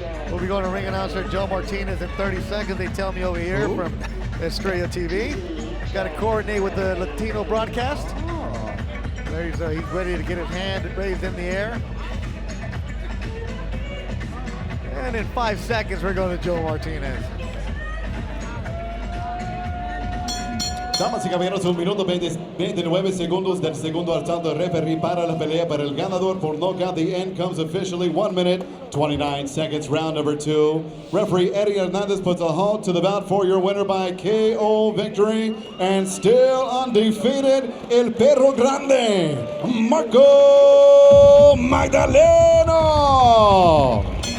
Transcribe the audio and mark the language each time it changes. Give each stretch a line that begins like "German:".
English: We'll be going to ring announcer Joe Martinez in 30 seconds. They tell me over here from Estrella TV. Got to coordinate with the Latino broadcast. There he's ready to get his hand raised in the air. And in 5 seconds, we're going to Joe Martinez.
Spanish: Damas y caballeros, 1 minuto 29 segundos del segundo asalto de referee para la pelea para el ganador por knockout.
English: The end comes officially 1 minute, 29 seconds, round number 2. Referee Eddie Hernandez puts a halt to the bout for your winner by KO victory. And still undefeated, El Perro Grande, Marco Magdaleno.